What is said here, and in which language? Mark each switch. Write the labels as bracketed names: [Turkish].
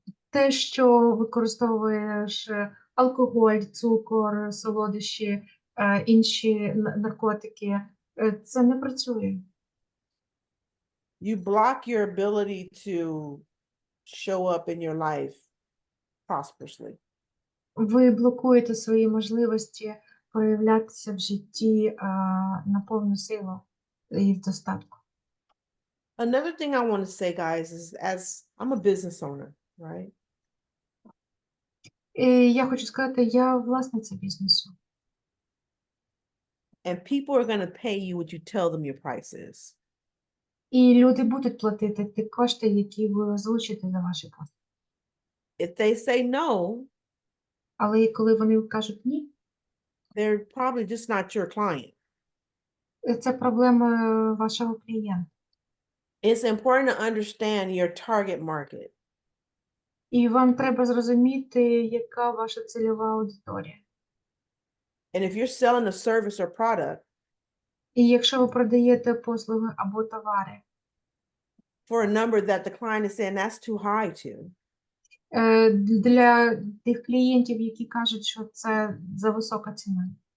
[Ukrainian] те, що використовуєш алкоголь, цукор, солодощі, інші наркотики, це не працює. [English] you block your ability to show up in your life prosperously. [Ukrainian] Ви блокуєте свої можливості проявлятися в житті на повну силу і в достатку. [English] Another thing I want to say, guys, is as I'm a business owner, right? [Ukrainian] І я хочу сказати, я власниця бізнесу. [English] And people are going to pay you what you tell them your price is. [Ukrainian] І люди будуть платити ті кошти, які ви озвучите за ваші послуги. [English] If they say no, [Ukrainian] Але і коли вони кажуть ні, [English] they're probably just not your client. [Ukrainian] це проблема вашого клієнта. [English] It's important to understand your target market. [Ukrainian] І вам треба зрозуміти, яка ваша цільова аудиторія. [English] And if you're selling a service or product [Ukrainian] І якщо ви продаєте послуги або товари [English] for a number that the client is saying that's too high to, [Ukrainian] для тих клієнтів, які кажуть, що це за висока ціна,